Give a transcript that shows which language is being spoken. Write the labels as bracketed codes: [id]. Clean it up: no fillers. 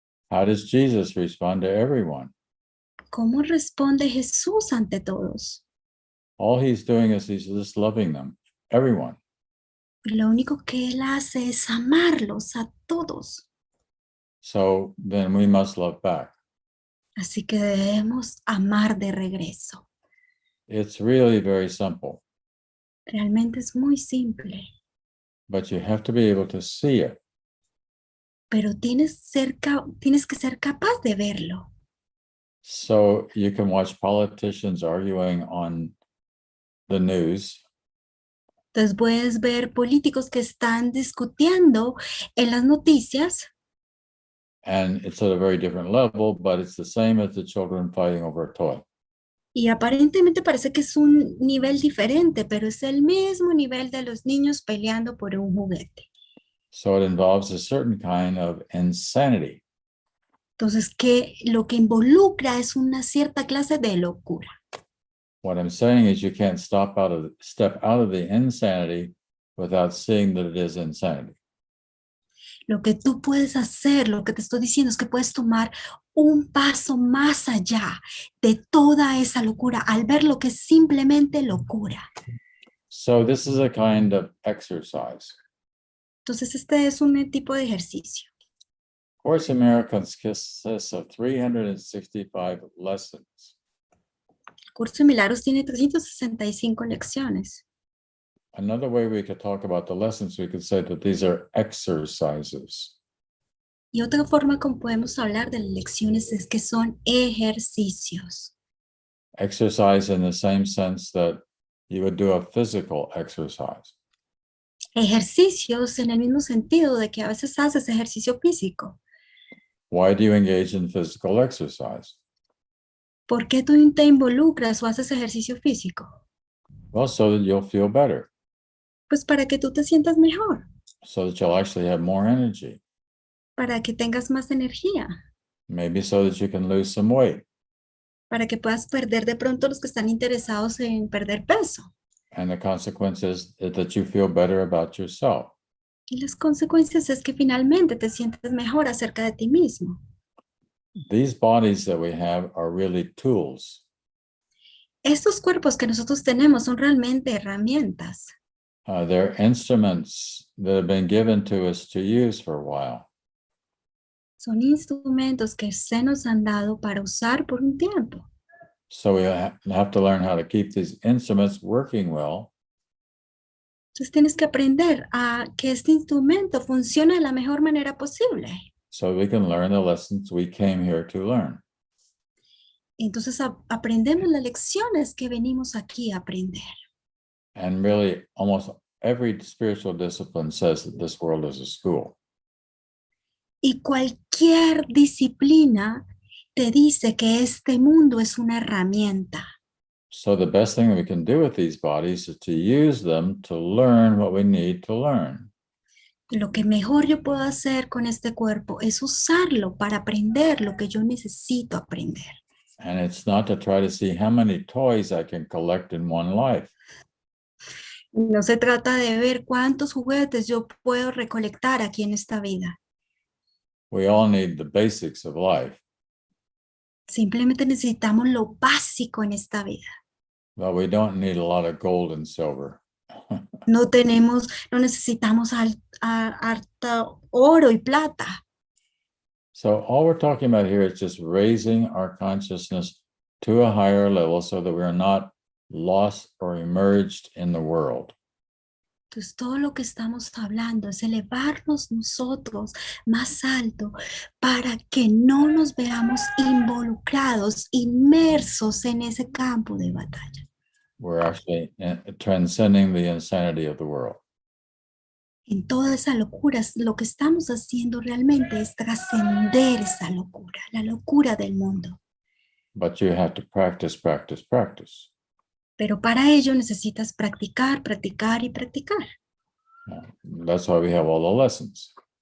[en] How does Jesus respond to everyone? [es] ¿Cómo responde Jesús ante todos? [en] All he's doing is he's just loving them, everyone. [es] Lo único que él hace es amarlos a todos. [en] So then we must love back. [es] Así que debemos amar de regreso. [en] It's really very simple, [es] Realmente es muy simple, [en] but you have to be able to see it. [es] pero tienes que ser capaz de verlo. [en] So you can watch politicians arguing on the news. [es] Entonces puedes ver políticos que están discutiendo en las noticias [en] and it's at a very different level, but it's the same as the children fighting over a toy. [es] y aparentemente parece que es un nivel diferente, pero es el mismo nivel de los niños peleando por un juguete. [en] So it involves a certain kind of insanity. [es] Entonces, que lo que involucra es una cierta clase de locura. [en] What I'm saying is you can't step out of the insanity without seeing that it is insanity. [es] Lo que tú puedes hacer, lo que te estoy diciendo es que puedes tomar un paso más allá de toda esa locura al ver lo que es simplemente locura. [en] So this is a kind of exercise. [es] Entonces, este es un tipo de ejercicio. [en] Course in Miracles consists of 365 lessons. [es] El curso de milagros tiene 365 lecciones. [en] Another way we could talk about the lessons, we could say that these are exercises. [es] Y otra forma como podemos hablar de las lecciones es que son ejercicios. [en] Exercise in the same sense that you would do a physical exercise. [es] Ejercicios en el mismo sentido de que a veces haces ejercicio físico. [en] Why do you engage in physical exercise? [es] ¿Por qué tú te involucras o haces ejercicio físico? [en] Well, so that you'll feel better, [es] Pues para que tú te sientas mejor, [en] so that you'll actually have more energy, [es] para que tengas más energía, [en] maybe so that you can lose some weight. [es] para que puedas perder de pronto los que están interesados en perder peso. [en] And the consequence is that you feel better about yourself. [es] Y las consecuencias es que finalmente te sientes mejor acerca de ti mismo. [en] These bodies that we have are really tools. [es] Estos cuerpos que nosotros tenemos son realmente herramientas. [en] They're instruments that have been given to us to use for a while. [es] Son instrumentos que se nos han dado para usar por un tiempo. [en] So we have to learn how to keep these instruments working well. [es] Entonces tienes que aprender a que este instrumento funcione de la mejor manera posible. [en] So we can learn the lessons we came here to learn. [es] Entonces aprendemos las lecciones que venimos aquí a aprender. [en] And really, almost every spiritual discipline says that this world is a school. [es] Y cualquier disciplina te dice que este mundo es una herramienta. [en] So the best thing we can do with these bodies is to use them to learn what we need to learn. [es] Lo que mejor yo puedo hacer con este cuerpo es usarlo para aprender lo que yo necesito aprender. [en] And it's not to try to see how many toys I can collect in one life. [es] No se trata de ver cuántos juguetes yo puedo recolectar aquí en esta vida. [en] We all need the basics of life, [es] Simplemente necesitamos lo básico en esta vida. [en] but we don't need a lot of gold and silver. [es] No necesitamos harta oro y plata. [en] So all we're talking about here is just raising our consciousness to a higher level so that we're not lost or emerged in the world. [es] Entonces todo lo que estamos hablando es elevarnos nosotros más alto para que no nos veamos involucrados, inmersos en ese campo de batalla. [en] We're actually transcending the insanity of the world. [es] En toda esa locura, lo que estamos haciendo realmente es trascender esa locura, la locura del mundo. [en] But you have to practice, practice, practice. [es] Pero para ello necesitas practicar, practicar y practicar. [en] That's why we have all the lessons.